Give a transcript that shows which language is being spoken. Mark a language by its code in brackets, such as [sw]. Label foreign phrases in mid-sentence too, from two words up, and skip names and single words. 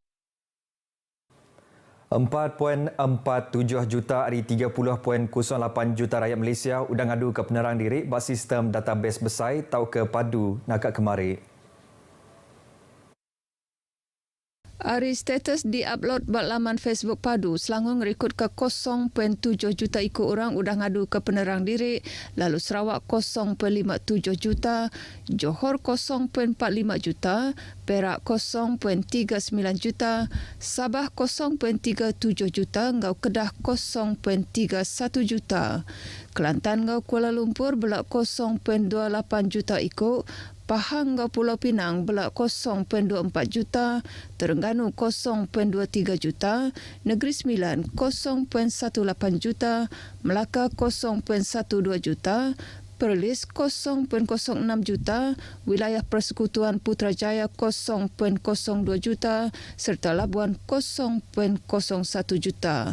[iba] 4.47 juta dari 30.08 juta rakyat Malaysia udang ngadu ke penerang diri bak sistem database besai tau ke padu nakak kemari. Hari status di-upload bak laman Facebook Padu, Selangor ngerikut ke 0.7 juta ikut orang udah ngadu ke penerang diri, lalu Sarawak 0.57 juta, Johor 0.45 juta, Perak 0.39 juta, Sabah 0.37 juta, ngau Kedah 0.31 juta. Kelantan ngau Kuala Lumpur belak 0.28 juta ikut, Pahang ngau Pulau Pinang belak 0.24 juta, Terengganu 0.23 juta, Negeri Sembilan 0.18 juta, Melaka 0.12 juta, Perlis 0.06 juta, Wilayah Persekutuan Putrajaya 0.02 juta serta Labuan 0.01 juta.